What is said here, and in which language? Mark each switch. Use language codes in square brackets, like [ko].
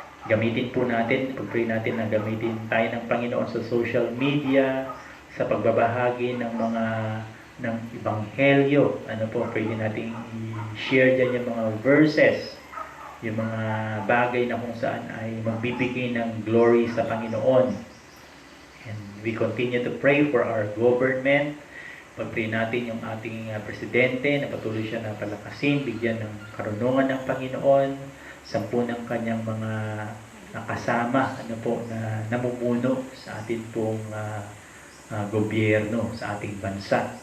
[tl] Gamitin po natin, pag-pray natin na gamitin tayo ng Panginoon sa social media, sa pagbabahagi ng mga ng ebanghelyo. Pwede natin i-share dyan yung mga verses, yung mga bagay na kung saan ay magbibigay ng glory sa Panginoon. [en] And we continue to pray for our government. [tl] Pag-pray natin yung ating presidente na patuloy siya na palakasin, bigyan ng karunungan ng Panginoon, 10 ng kanyang mga nakasama na namumuno sa ating pong gobyerno sa ating bansa.